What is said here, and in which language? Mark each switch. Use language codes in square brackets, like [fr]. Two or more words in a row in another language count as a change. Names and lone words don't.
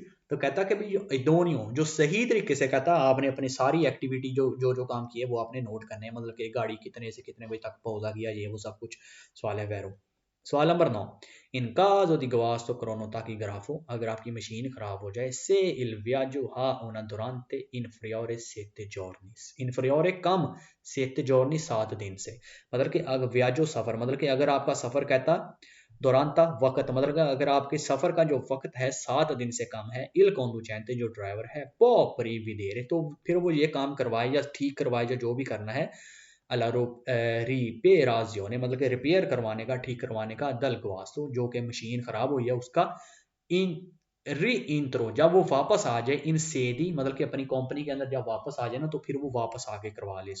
[hi] तो कहता कि भाई इदोनियो जो सही तरीके से कहता आपने अपनी सारी एक्टिविटी जो जो जो काम किए वो आपने नोट करने हैं, मतलब कि गाड़ी कितने से कितने बजे तक पहुंचा गया, ये वो सब कुछ। सवाल है वैरो। सवाल नंबर 9, [it] in caso di guasto cronotachigrafo, [hi] अगर आपकी मशीन खराब हो जाए, [it] se il viaggio ha una durante inferiore 7 giorni, inferiore कम 7 giorni [hi] 7 दिन से, [it] मतलब [hi] कि अगर viaggio सफर, मतलब कि अगर आपका सफर कहता दुरांता वक्त, मतलब कि अगर आपके सफर का जो वक्त है 7 दिन से कम है, [it] il conducente [hi] जो ड्राइवर है [it] può prevedere, [hi] तो फिर वो ये काम करवाए या ठीक करवाए या जो भी करना है, [it] alla riparazione, [hi] मतलब कि रिपेयर करवाने का, ठीक करवाने का, [it] del guasto [hi] जो कि मशीन खराब हुई है उसका, [it] in rientro [hi] जब वो वापस आ जाए, [it] in sede [hi] मतलब कि अपनी कंपनी के अंदर जब वापस आ जाए ना, तो फिर वो वापस आके करवा ले।